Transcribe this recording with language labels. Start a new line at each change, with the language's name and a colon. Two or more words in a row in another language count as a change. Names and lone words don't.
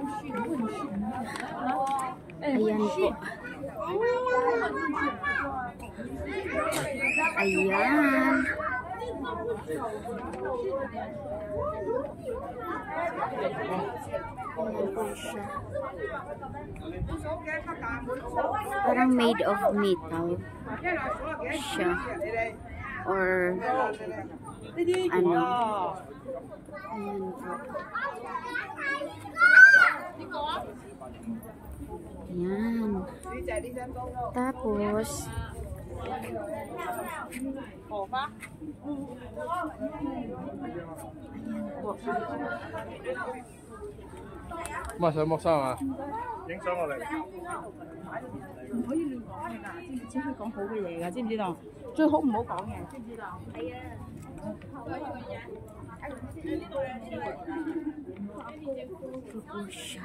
Filipino: Ayan po. Ayan. Ayan po siya. Parang
English: made of metal
Filipino: siya. Or ano. Ayan po. Ayan. Tapos
Cantonese: 乜想剝衫啊？影相我嚟。唔可以亂講嘅㗎，只可以講好嘅嘢㗎，知唔知道？最好唔好講嘅，知唔知道？係啊。
Filipino: ito po siya.